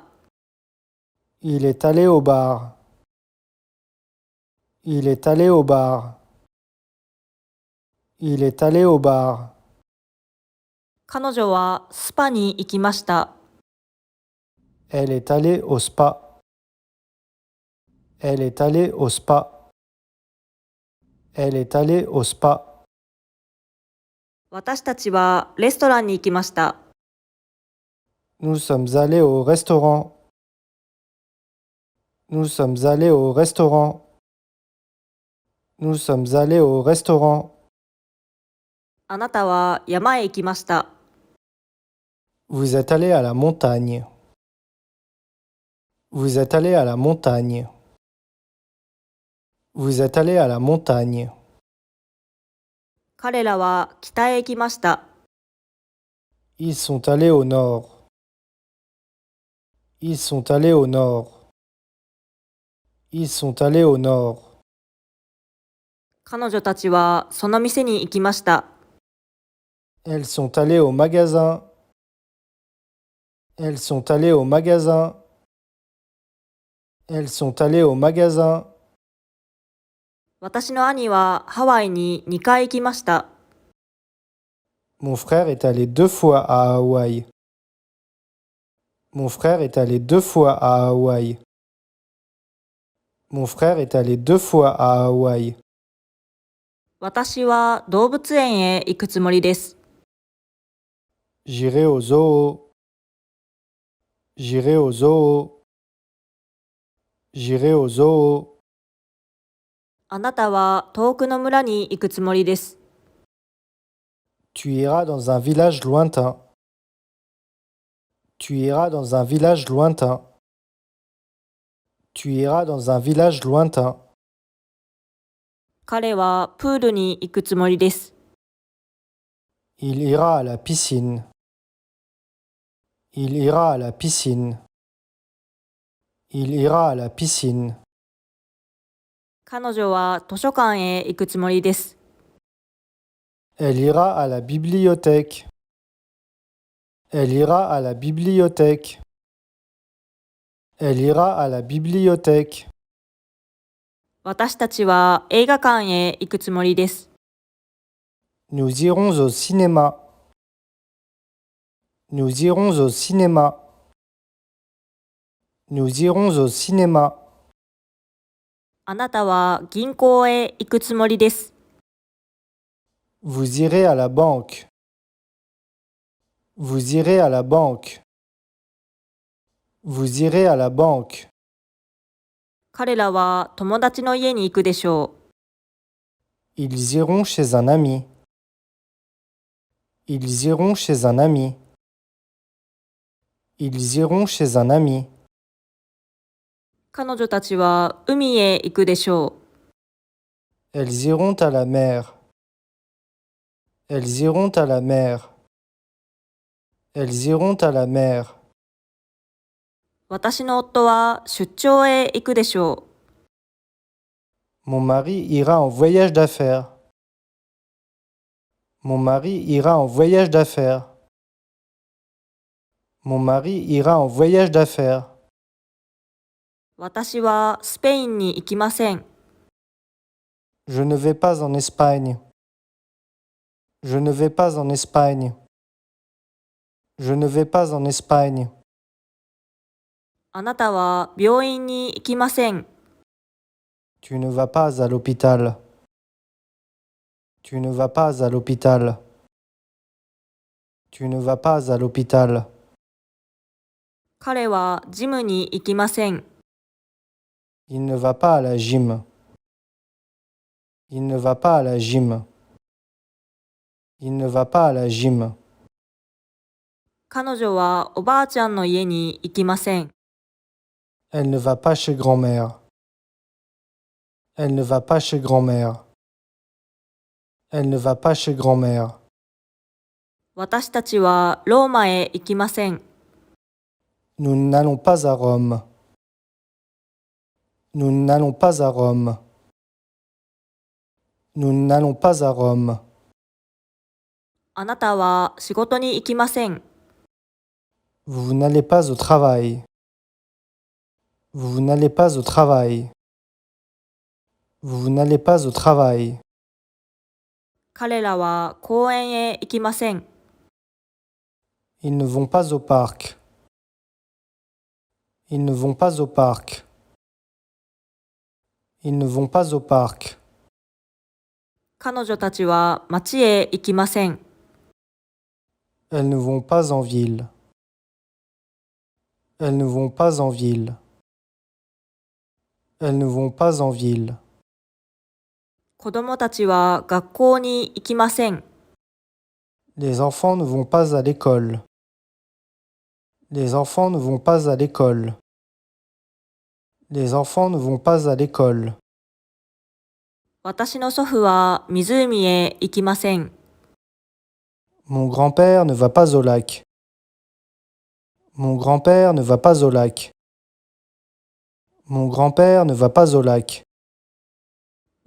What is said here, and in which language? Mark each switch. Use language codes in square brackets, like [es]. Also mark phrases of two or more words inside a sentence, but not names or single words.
[fr] Il est allé au bar. Il est allé au bar. Il est allé au bar. [ja] 彼女はスパに行きました。 [fr] Elle est allée au spa. Elle est allée au spa. Elle est allée au spa. [ja] 私たちはレストランに行きました。 [fr] Nous sommes allés au restaurant. Nous sommes allés au restaurant. Nous sommes allés au restaurant. [ja] あなたは山へ行きました。 [fr] Vous êtes allé à la montagne. Vous êtes allé à la montagne. Vous êtes allé à la montagne. [ja] 彼らは北へ行きました。 [fr] Ils sont allés au nord. Ils sont allés au nord. Ils sont allés au nord. [ja] 彼女たちはその店に行きました。 [fr] Elles sont allées au magasin. Elles sont allées au magasin. Elles sont allées au magasin. [ja] 私の兄はハワイに2回行きました。 [fr] Mon frère est allé 2 fois à Hawaï. Mon frère est allé 2 fois à Hawaï. Mon frère est allé 2 fois à Hawaï. [ja] 私は動物園へ行くつもりです。 [fr] J'irai au zoo. J'irai au zoo. J'irai au zoo. [ja] あなたは遠くの村に行くつもりです。 [fr] Tu iras dans un village lointain. Tu iras dans un village lointain. Tu iras dans un village lointain. [ja] 彼はプールに行くつもりです。 [fr] Il ira à la piscine. Il ira à la piscine. Il ira à la piscine. [ja] 彼女は図書館へ行くつもりです。 [fr] Elle ira à la bibliothèque. Elle ira à la bibliothèque. Elle ira à la bibliothèque. [ja] 私たちは映画館へ行くつもりです。 [fr] Nous irons au cinéma. Nous irons au cinéma. Nous irons au cinéma. [ja] あなたは銀行へ行くつもりです。 [fr] Vous irez à la banque. Vous irez à la banque. Vous irez à la banque. [ja] 彼らは友達の家に行くでしょう。 [fr] Ils iront chez un ami. Ils iront chez un ami. Ils iront chez un ami. [ja] 彼女たちは海へ行くでしょう。 [fr] Elles iront à la mer. Elles iront à la mer. Elles iront à la mer. [ja] 私の夫は出張へ行くでしょう。 [fr] Mon mari ira en voyage d'affaires. Mon mari ira en voyage d'affaires. Mon mari ira en voyage d'affaires. [ja] 私はスペインに行きません。 [fr] Je ne vais pas en Espagne. Je ne vais pas en Espagne. Je ne vais pas en Espagne. [ja] あなたは病院に行きません。 [fr] Tu ne vas pas à l'hôpital. Tu ne vas pas à l'hôpital. Tu ne vas pas à l'hôpital. [ja] 彼はジムに行きません。 [fr] Il ne va pas à la gym. Il ne va pas à la gym. Il ne va pas à la gym. [ja] 彼女はおばあちゃんの家に行きません。 [fr] Elle ne va pas chez grand-mère. Elle ne va pas chez grand-mère. Elle ne va pas chez grand-mère. [ja] 私たちはローマへ行きません。 [fr] Nous n'allons pas à Rome. Nous n'allons pas à Rome. Nous n'allons pas à Rome. [ja] あなたは仕事に行きません。 [fr] Vous n'allez pas au travail. Vous n'allez pas au travail. Vous n'allez pas au travail. [ja] 彼らは公園へ行きません。 [fr] Ils ne vont pas au parc. Ils ne vont pas au parc. Ils ne vont pas au parc. [ja] 彼女たちは町へ行きません。 [fr] Elles ne vont pas en ville. Elles ne vont pas en ville. Elles ne vont pas en ville. [ja] 子供たちは学校に行きません。 [fr] Les enfants ne vont pas à l'école. Les enfants ne vont pas à l'école. Les enfants ne vont pas à l'école. [ja] 私の祖父は湖へ行きません。 [fr] Mon grand-père ne va pas au lac. Mon grand-père ne va pas au lac. Mon grand-père ne va pas au lac.